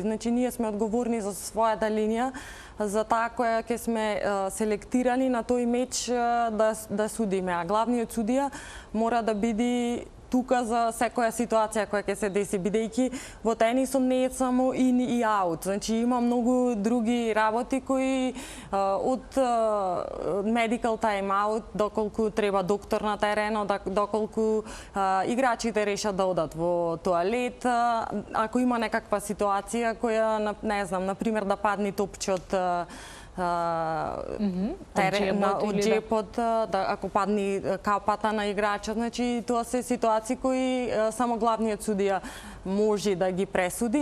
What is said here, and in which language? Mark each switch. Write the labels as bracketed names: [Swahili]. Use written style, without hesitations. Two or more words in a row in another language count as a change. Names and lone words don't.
[Macedonian] Значи ние сме одговорни за својата линија, за таа која ќе сме селектирани на тој меч да судиме, а главниот судија мора да биде тука за секоја ситуација која ќе се деси, бидејќи во тенисот не е само in и out. Значи има многу други работи кои од [English] medical time out, [Macedonian] доколку треба доктор на теренот, доколку играчите решат да одат во тоалет, ако има некаква ситуација која, не знам, например да падне топче од од џепот, ако падне капата на играчот, значи тоа се ситуации кои само главниот судија може да ги пресуди.